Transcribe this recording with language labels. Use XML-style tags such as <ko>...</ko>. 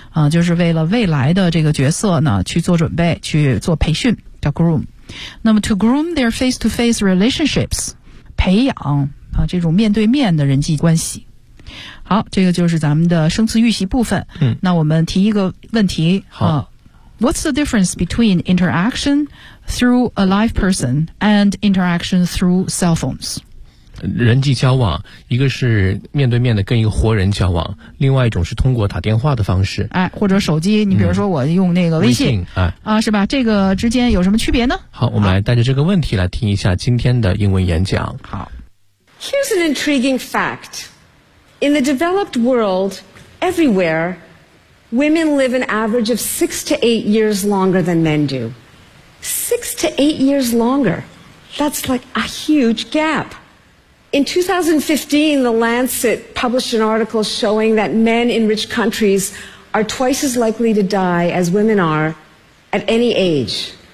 <zh>就是为了未来的这个角色呢去做准备，去做培训，叫 groom。那么</zh> <en>to groom their face-to-face relationships,</en> <zh>培养啊，这种面对面的人际关系。好，这个就是咱们的生词预习部分。嗯，那我们提一个问题。好、</zh> <en>What's the difference between interaction through a live person and interaction through cell phones?</en> <zh>人际交往，一个是面对面的跟一个活人交往，另外一种是通过打电话的方式。哎，或者手机，你比如说我用那个微信，哎，是吧？这个之间有什么区别呢？好，我们来带着这个问题来听一下今天的英文演讲。好。</zh> <en>Here's an intriguing fact. In the developed world, everywhere, women live an average of 6 to 8 years longer than men do. 6 to 8 years longer. That's like a huge gap. In 2015, The Lancet published an article showing that men in rich countries are twice as likely to die as women are at any age.</en>